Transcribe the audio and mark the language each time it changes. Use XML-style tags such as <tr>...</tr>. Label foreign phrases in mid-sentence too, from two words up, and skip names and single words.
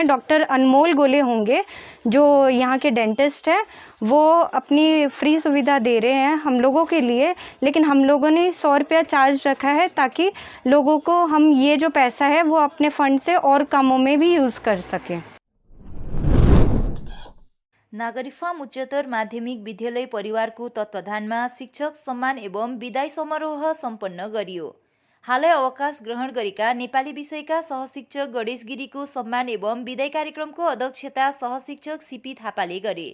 <hi>डॉक्टर अनमोल गोले होंगे जो यहाँ के डेंटिस्ट है, वो अपनी फ्री सुविधा दे रहे हैं हम लोगों के लिए, लेकिन हम लोगों ने 100 रुपया चार्ज रखा है ताकि लोगों को हम ये जो पैसा है वो अपने फंड से और कामों में भी यूज़ कर सकें।</hi> <ne>नागरिक फार्म उच्चतर माध्यमिक विद्यालय परिवारको तत्वाधानमा शिक्षक सम्मान एवं विदाई समारोह सम्पन्न गरियो। हालै अवकाश ग्रहण गरेका नेपाली विषयका सहशिक्षक गणेश गिरीको सम्मान एवं विदाई कार्यक्रमको अध्यक्षता सहशिक्षक सीपी थापाले गरे।</ne>